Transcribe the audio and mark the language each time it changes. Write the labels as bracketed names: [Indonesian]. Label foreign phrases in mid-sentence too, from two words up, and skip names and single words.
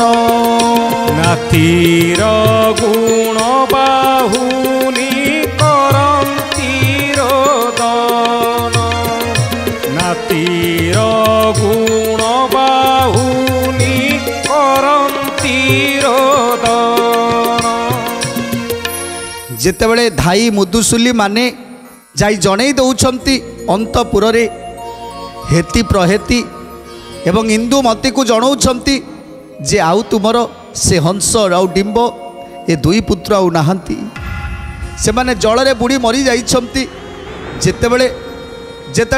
[Odia] ନାତିର ଗୁଣ ବାହୁନି କରନ୍ତି ରୋଦନ ନାତିର ଗୁଣ ବାହୁନି କରନ୍ତି ରୋଦନ যেତେବେଳେ ଧାଇ ମୁଦୁସୁଲି ମାନେ ଯାଇ ଜଣେଇ ଦେଉଛନ୍ତି ଅନ୍ତପୁରରେ ହେତି ପ୍ରହେତି ଏବଂ ଇନ୍ଦୁମତୀକୁ ଜଣାଉଛନ୍ତି ଯେ ଆଉ ତୁମର ସେ ହଂସ ଆଉ ଡିମ୍ବ ଏ ଦୁଇ ପୁତ୍ର ଆଉ ନାହାନ୍ତି ସେମାନେ ଜଳରେ ବୁଡ଼ି ମରିଯାଇଛନ୍ତି ଯେତେବେଳେ ଯେତେବେଳେ